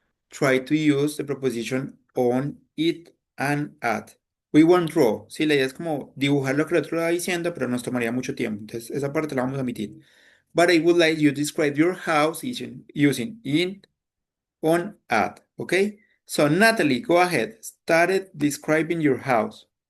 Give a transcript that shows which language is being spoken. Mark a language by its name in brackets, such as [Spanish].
[English] try to use the preposition on, it, and at. We won't draw. [Spanish] Sí, la idea es como dibujar lo que el otro va diciendo, pero nos tomaría mucho tiempo. Entonces, esa parte la vamos a omitir. [English] But I would like you to describe your house using in, on, at. Okay? So, Natalie, go ahead. Started describing your house.